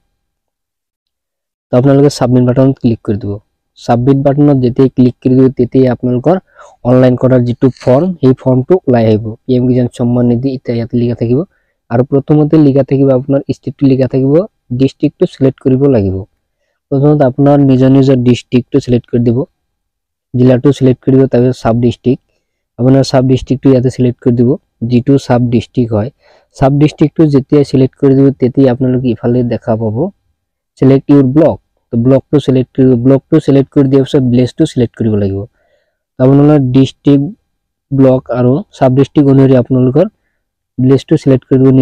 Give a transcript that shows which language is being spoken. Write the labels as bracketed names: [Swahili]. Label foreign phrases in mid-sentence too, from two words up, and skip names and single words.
[Assamese] তো আপোনালোকে [English] submit button [Assamese] ক্লিক কৰি দিব। [English] submit button [Assamese] যেতিয়া ক্লিক কৰি দিব তেতিয়া আপোনালোকৰ অনলাইন কৰাৰ যেটো ফৰ্ম, সেই ফৰ্মটো ওলাই আহিব। PM কিষাণ সম্মান নিধি এটা ইয়াতে লিখা থাকিব আৰু প্ৰথমতে লিখা থাকিব আপোনাৰ ষ্টেটটো লিখা থাকিব, [English] district select [Assamese] কৰিব লাগিব। [Bangla] প্রথমত আপনার নিজ [English] district select [Bangla] করে দিব, জেলাটো সিলেক্ট করে দিব, তারপর [English] sub district [Bangla] আপনার [English] sub district [Bangla] ইয়াতে সিলেক্ট করে দিব। [Assamese] যেটো [English] sub district [Assamese] হয়, [English] sub district [Assamese] যেতিয়া সিলেক্ট করে দিব তেতিয়া আপোনালোকে ইফালে দেখা পাব [English] select your block. [Assamese] তো [English] block select [Assamese] কৰিব। [English] block select [Assamese] কৰি দিয়াৰ পিছত [English] village select [Assamese] কৰিব লাগিব। আপোনালোকৰ [English] district, block [Assamese] আৰু [English] sub district [Assamese] অনুসৰি আপোনালোকৰ [English] village select [Assamese] কৰি দিব।